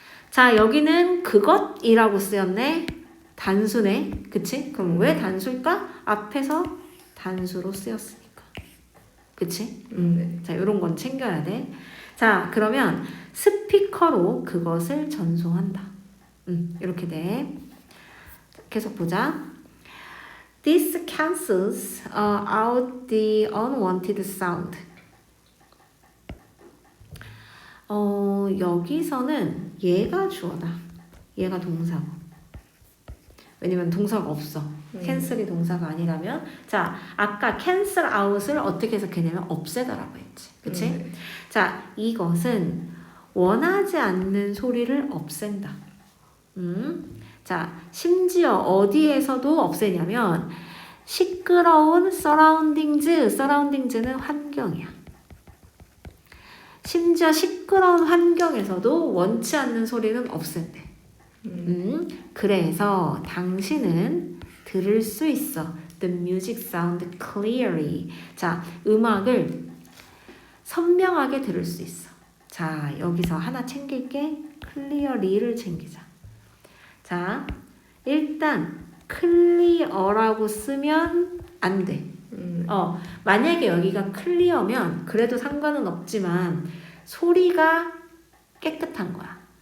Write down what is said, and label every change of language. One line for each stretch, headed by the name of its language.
Korean: 자, 여기는 그것이라고 쓰였네. 단수네. 그치? 그럼 왜 단수일까? 앞에서 단수로 쓰였으니까. 그치? 자, 요런 건 챙겨야 돼. 자, 그러면 스피커로 그것을 전송한다. 이렇게 돼. 계속 보자.
English: This cancels out the unwanted sound.
Korean: 여기서는 얘가 주어다. 얘가 동사고. 왜냐면 동사가 없어. 캔슬이 동사가 아니라면. 자, 아까 cancel out을 어떻게 해석했냐면 없애다라고 했지. 그치? 자, 이것은 원하지 않는 소리를 없앤다. 자, 심지어 어디에서도 없애냐면 시끄러운 surroundings는 환경이야. 심지어 시끄러운 환경에서도 원치 않는 소리는 없앤대. 그래서 당신은 들을 수 있어.
English: The music sound clearly.
Korean: 자, 음악을 선명하게 들을 수 있어. 자, 여기서 하나 챙길게. clearly를 챙기자. 자, 일단 clear라고 쓰면 안 돼. 만약에 여기가 clear면 그래도 상관은 없지만 소리가 깨끗한 거야.